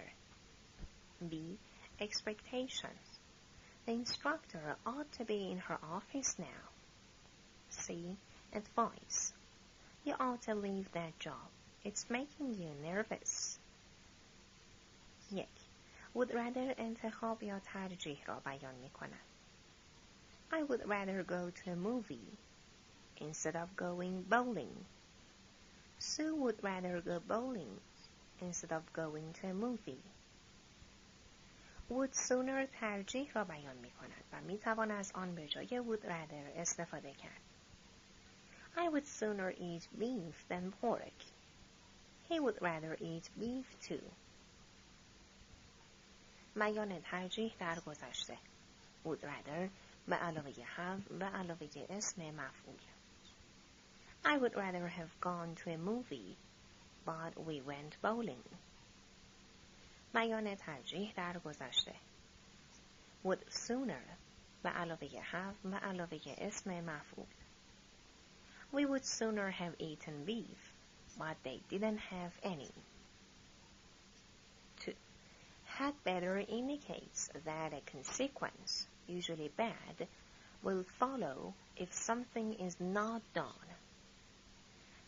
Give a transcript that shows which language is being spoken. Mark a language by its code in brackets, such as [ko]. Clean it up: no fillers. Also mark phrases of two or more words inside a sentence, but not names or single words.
[en] B. Expectations. The instructor ought to be in her office now. C. Advice. You ought to leave that job. It's making you nervous. 1. Would rather [fa] انتخاب یا ترجیح را بیان می کند. [en] I would rather go to a movie instead of going bowling. Sue would rather go bowling instead of going to a movie. would sooner [fa] ترجیح را بیان می کند و می توان از آن به جای [en] would rather [fa] استفاده کرد. [en] I would sooner eat beef than pork. He would rather eat beef too. [fa] بیان ترجیح در گذشته. [en] would rather [fa] به علاوه have و علاوه اسم مفعول. [en] I would rather have gone to a movie, but we went bowling. [fa] بیان ترجیح در گذشته. [en] would sooner [fa] به علاوه have و علاوه اسم مفعول. [en] We would sooner have eaten beef, but they didn't have any. 2. Had better indicates that a consequence, usually bad, will follow if something is not done.